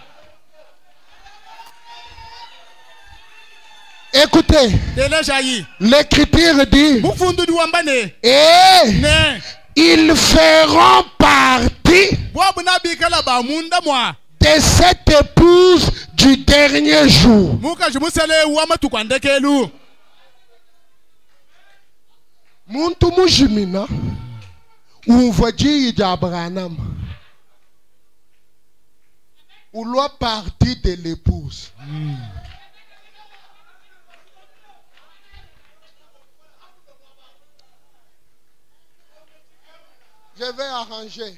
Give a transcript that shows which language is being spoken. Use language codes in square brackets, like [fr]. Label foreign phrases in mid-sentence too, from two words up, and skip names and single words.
[fr] Écoutez, l'écriture dit, et ils feront partie de cette épouse du dernier jour. [lua] Muntu mujimina umvaji [fr] Branham ou la partie de l'épouse. Je vais arranger.